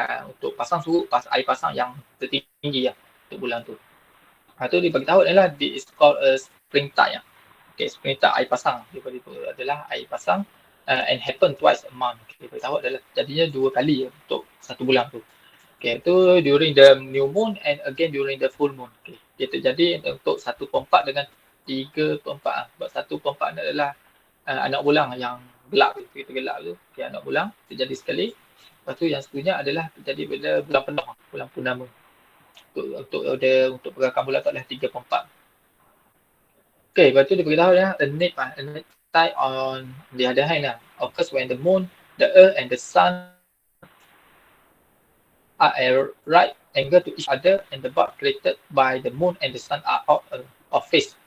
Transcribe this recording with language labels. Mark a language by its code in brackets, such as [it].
[ms] untuk pasang surut, air pasang yang tertinggi lah untuk bulan tu. Tu dia bagi tahu adalah [en] it's called a spring tide. [ms] Okay, spring tide air pasang. Dia bagi tahu adalah air pasang [en] and happen twice a month. [ms] Dia bagi tahu adalah jadinya 2 kali untuk satu bulan tu. [en] Okay, [ms] itu [en] during the new moon and again during the full moon. [ms] Okay, dia terjadi untuk 1/4 dengan 3/4. Sebab 1/4 ni adalah anak bulan yang gelap tu, kita gelap tu. Okay, anak bulan terjadi sekali. Lepas tu yang seterusnya adalah terjadi pada bulan penuh, bulan purnama. Untuk pergerakan bulan tu adalah 3/4. [en] Okay, [ms] lepas tu dia beritahu ya, [en] a neap tide on the other hand occurs when the moon, the earth and the sun are at right angle to each other and the bulk created by the moon and the sun are out of phase.